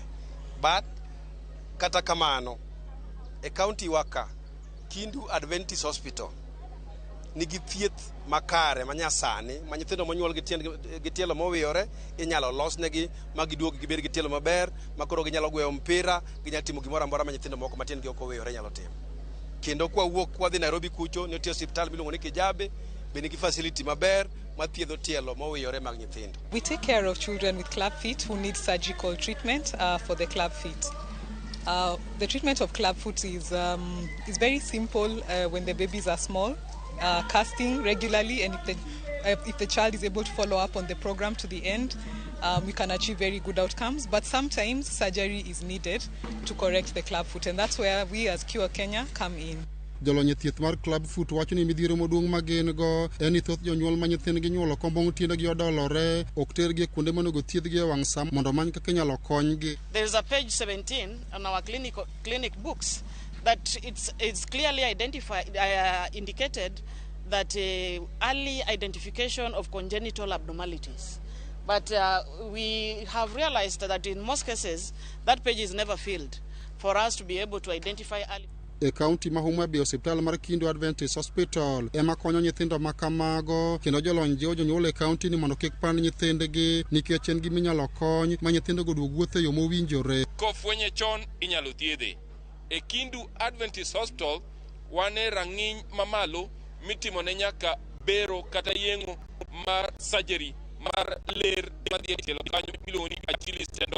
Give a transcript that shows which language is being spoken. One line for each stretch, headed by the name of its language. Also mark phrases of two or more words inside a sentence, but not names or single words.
Luo (Kenya and Tanzania): But kata kamano e kaunti waka Kendu Adventist Hospital nigi thieth makare manyasani ma nyithindo monyuol gi tielo mowiyore inyalo losnegi ma giduog gibed gi tielo maber ma koro ginyalo gweyo mpira, ginyalo timo gimoro amora ma nyithindo moko matin gi ok owiyore nyalo timo. Kendo kwa wuok kwadhi Nairobi kucho ne tie Osiptal miluongo ni Kijabe be nigi facility maber ma thiedho tielo mowiyore mag nyithindo.
English: We take care of children with club feet who need surgical treatment for the club feet. The treatment of club foot is very simple when the babies are small. Casting regularly, and if the child is able to follow up on the program to the end, we can achieve very good outcomes. But sometimes surgery is needed to correct the club foot, and that's where we as Cure Kenya come in.
Luo (Kenya and Tanzania): Jolony thieth mar
English: club foot
Luo (Kenya and Tanzania): wacho ni midhiero maduong' ma gin go en ni thoth jonyuol ma nyithindgi nyuolo kombong' tiendegi odolore ok tergi e kuonde monego thiedhgi e wang' sa mondo many kaka inyalo konygi.
English: There is a page 17 on our clinic books that it's clearly indicated that early identification of congenital abnormalities. But we have realized that in most cases, that page is never filled for us to be able to identify early.
Luo (Kenya and Tanzania): E kaunti ma Homabay, Osiptal mar Kendu Adventist Hospital ema konyo nyithindo ma kamago, kendo jolony jiwo jonyuol e kaunti ni mondo kik pand nyithindgi nikech en gima inyalo kony ma nyithindogo duog wuotho e yo mowinjore. Kofwenye chon inyalo thiedhe. E Kendu Adventist Hospital wane rang'iny mamalo mitimo ne nyaka bero kata yeng'o mar surgery mar ler madhi e tielo kanyo miluongo ni
English: Achilles tendon.